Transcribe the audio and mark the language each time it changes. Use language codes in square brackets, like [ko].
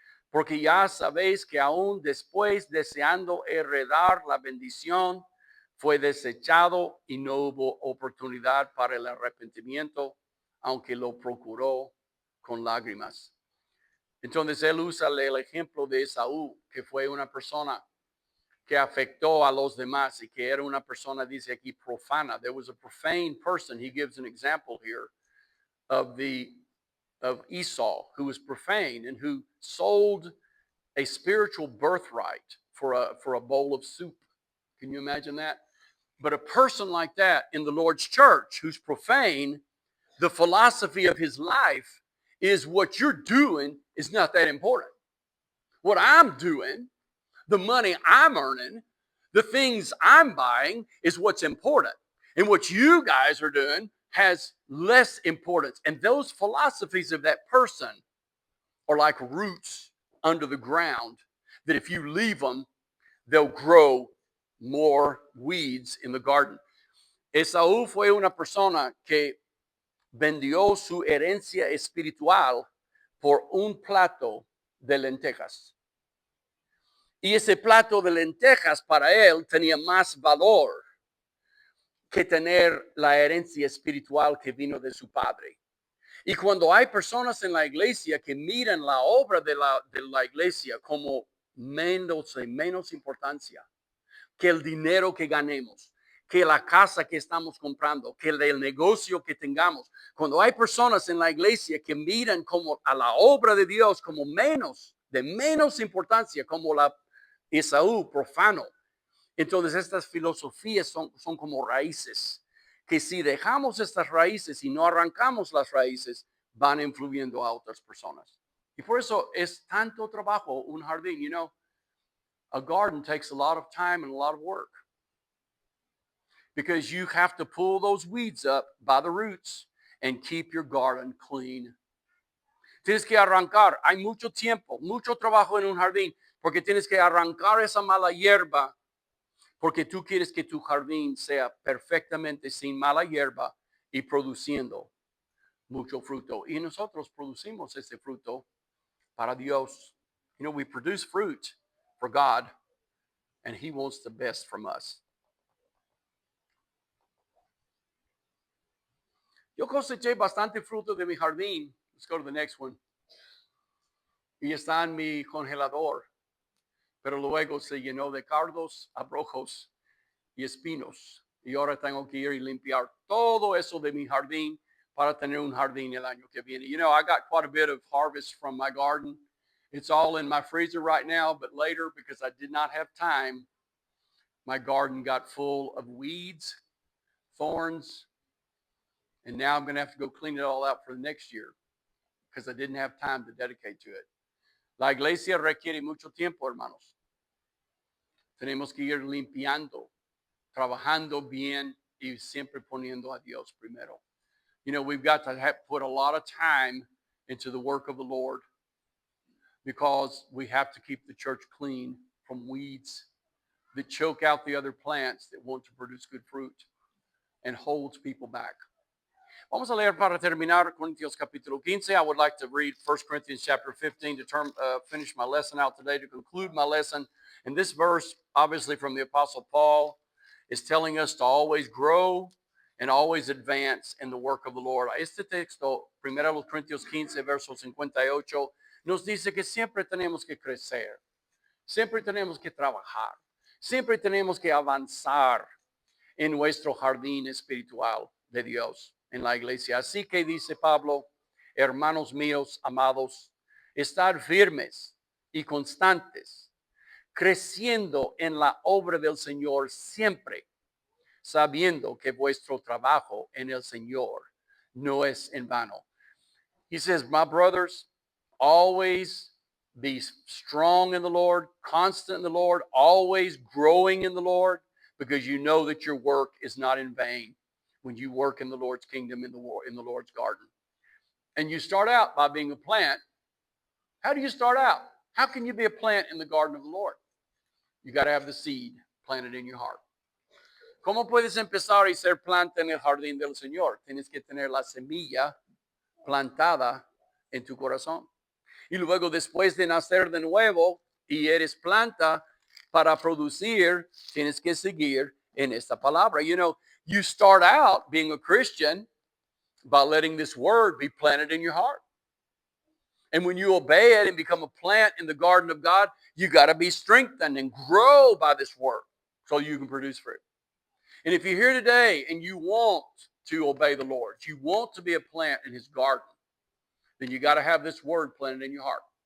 [es] Porque ya sabéis que aún después, deseando heredar la bendición, fue desechado y no hubo oportunidad para el arrepentimiento, aunque lo procuró con lágrimas. Entonces él usa el ejemplo de Esaú, que fue una persona que afectó a los demás y que era una persona, dice aquí, profana. [en] There was a profane person. He gives an example here of Esau, who was profane and who sold a spiritual birthright for a bowl of soup. Can you imagine that? But a person like that in the Lord's church who's profane, the philosophy of his life is what you're doing is not that important. What I'm doing, the money I'm earning, the things I'm buying is what's important. And what you guys are doing has less importance. And those philosophies of that person are like roots under the ground that if you leave them, they'll grow more weeds in the garden. [es] Esaú fue una persona que vendió su herencia espiritual por un plato de lentejas. Y ese plato de lentejas para él tenía más valor que tener la herencia espiritual que vino de su padre. Y cuando hay personas en la iglesia que miran la obra de la iglesia como menos importancia que el dinero que ganemos, que la casa que estamos comprando, que el negocio que tengamos. Cuando hay personas en la iglesia que miran como a la obra de Dios como de menos importancia, como la Esaú profano. Entonces estas filosofías son como raíces, que si dejamos estas raíces y no arrancamos las raíces, van influyendo a otras personas. Y por eso es tanto trabajo un jardín. [en] You know, a garden takes a lot of time and a lot of work because you have to pull those weeds up by the roots and keep your garden clean. [es] Tienes que arrancar. Hay mucho tiempo, mucho trabajo en un jardín porque tienes que arrancar esa mala hierba porque tú quieres que tu jardín sea perfectamente sin mala hierba y produciendo mucho fruto. Y nosotros producimos ese fruto para Dios. [en] You know, we produce fruit for God, and He wants the best from us. [es] Yo coseché bastante fruto de mi jardín. [en] Let's go to the next one. [es] Y está en mi congelador. Pero luego se llenó de cardos, abrojos y espinos. Y ahora tengo que ir y limpiar todo eso de mi jardín para tener un jardín el año que viene. [en] You know, I got quite a bit of harvest from my garden. It's all in my freezer right now, but later, because I did not have time, my garden got full of weeds, thorns, and now I'm going to have to go clean it all out for the next year because I didn't have time to dedicate to it. [es] La iglesia requiere mucho tiempo, hermanos. Tenemos que ir limpiando, trabajando bien y siempre poniendo a Dios primero. [en] You know, we've got to put a lot of time into the work of the Lord because we have to keep the church clean from weeds that choke out the other plants that want to produce good fruit and holds people back. [es] Vamos a leer para terminar Corintios capítulo 15. [en] I would like to read 1 Corinthians chapter 15 to finish my lesson out today, to conclude my lesson. And this verse, obviously from the Apostle Paul, is telling us to always grow and always advance in the work of the Lord. [es] Este texto, 1 Corintios 15, verso 58, nos dice que siempre tenemos que crecer, siempre tenemos que trabajar, siempre tenemos que avanzar en nuestro jardín espiritual de Dios. en la iglesia. Así que dice Pablo, hermanos míos, amados, estar firmes y constantes, creciendo en la obra del Señor siempre, sabiendo que vuestro trabajo en el Señor no es en vano. [en] He says, my brothers, always be strong in the Lord, constant in the Lord, always growing in the Lord, because you know that your work is not in vain when you work in the Lord's kingdom in the Lord's garden. And you start out by being a plant. How do you start out? How can you be a plant in the garden of the Lord? You got to have the seed planted in your heart. [es] ¿Cómo puedes empezar y ser planta en el jardín del Señor? Tienes que tener la semilla plantada en tu corazón. Y luego, después de nacer de nuevo y eres planta para producir, tienes que seguir en esta palabra. [en] You know, you start out being a Christian by letting this word be planted in your heart. And when you obey it and become a plant in the garden of God, you got to be strengthened and grow by this word so you can produce fruit. And if you're here today and you want to obey the Lord, you want to be a plant in his garden, then you got to have this word planted in your heart.